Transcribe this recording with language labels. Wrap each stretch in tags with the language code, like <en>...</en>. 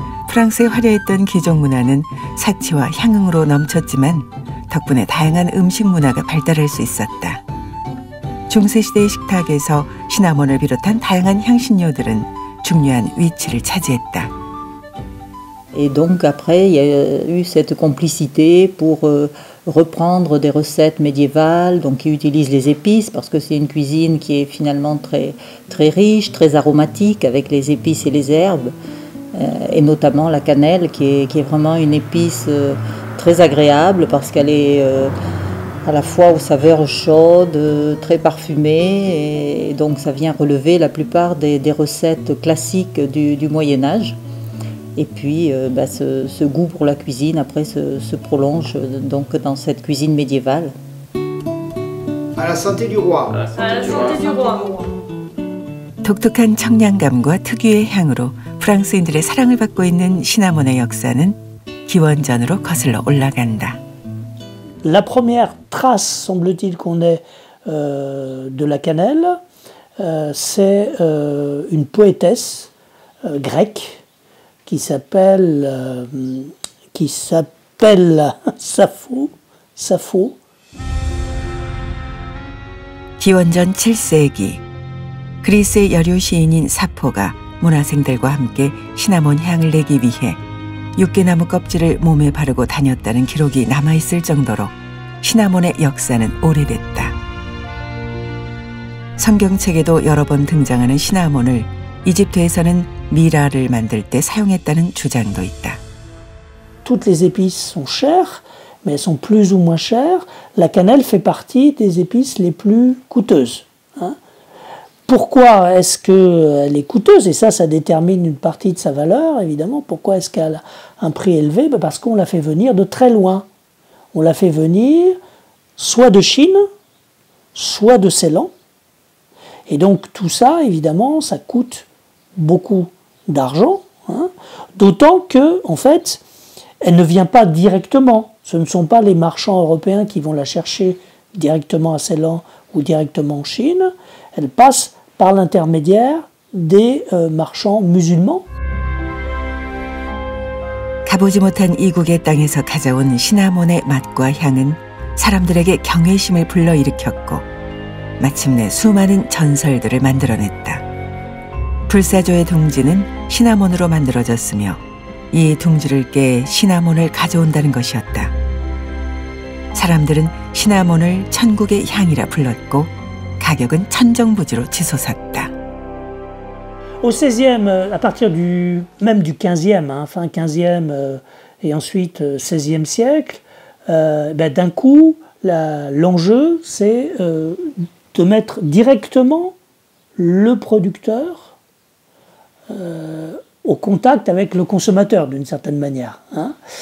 <ko>프랑스의 화려했던 귀족 문화는 사치와 향응으로 넘쳤지만 덕분에 다양한 음식 문화가 발달할 수 있었다. 중세시대의 식탁에서 시나몬을 비롯한 다양한 향신료들은 중요한 위치를 차지했다.</ko> <fr>Et donc après, il y a eu cette complicité pour reprendre des recettes médiévales, donc qui utilisent les épices, parce que c'est une cuisine qui est finalement très riche, très aromatique, avec les épices et les herbes, et notamment la cannelle, qui est vraiment une épice très agréable, parce qu'elle est à la fois aux saveurs chaudes, très parfumées, et donc ça vient relever la plupart des recettes classiques du Moyen-Âge. Et puis ce goût pour la cuisine après se prolonge donc dans cette cuisine médiévale. À la santé du roi. À la santé du roi.</fr> <ko>독특한 청량감과 특유의 향으로 프랑스인들의 사랑을 받고 있는 시나몬의 역사는 기원전으로 거슬러 올라간다.</ko> <fr>La première trace, semble-t-il, qu'on ait de la cannelle, c'est une poétesse grecque qui s'appelle Sappho.</fr> <ko>기원전 7세기 그리스의 여류 시인인 사포가 문화생들과 함께 시나몬 향을 내기 위해 육개나무 껍질을 몸에 바르고 다녔다는 기록이 남아있을 정도로 시나몬의 역사는 오래됐다. 성경책에도 여러 번 등장하는 시나몬을 이집트에서는 미라를 만들 때 사용했다는 주장도 있다.</ko> <fr>Toutes les épices sont chères, mais elles sont plus ou moins chères. La cannelle fait partie des épices les plus coûteuses. Hein. Pourquoi est-ce qu'elle est coûteuse? Et ça détermine une partie de sa valeur, évidemment. Pourquoi est-ce qu'elle a un prix élevé? Parce qu'on la fait venir de très loin. On la fait venir soit de Chine, soit de Ceylan. Et donc tout ça, évidemment, ça coûte beaucoup d'argent, hein, d'autant que, en fait, elle ne vient pas directement. Ce ne sont pas les marchands européens qui vont la chercher directement à Ceylan ou directement en Chine. Elle passe par l'intermédiaire des marchands musulmans.</fr> <ko>가보지 못한 이국의 땅에서 가져온 시나몬의 맛과 향은 사람들에게 경외심을 불러일으켰고 마침내 수많은 전설들을 만들어냈다. 불사조의 둥지는 시나몬으로 만들어졌으며 이 둥지를 깨 시나몬을 가져온다는 것이었다. 사람들은 시나몬을 천국의 향이라 불렀고 가격은 천정부지로 치솟았다.</ko> <fr>Au XVIe, à partir même du XVe, hein, fin XVe et ensuite XVIe siècle, d'un coup, l'enjeu, c'est de mettre directement le producteur au contact avec le consommateur, d'une certaine manière. Hein.</fr>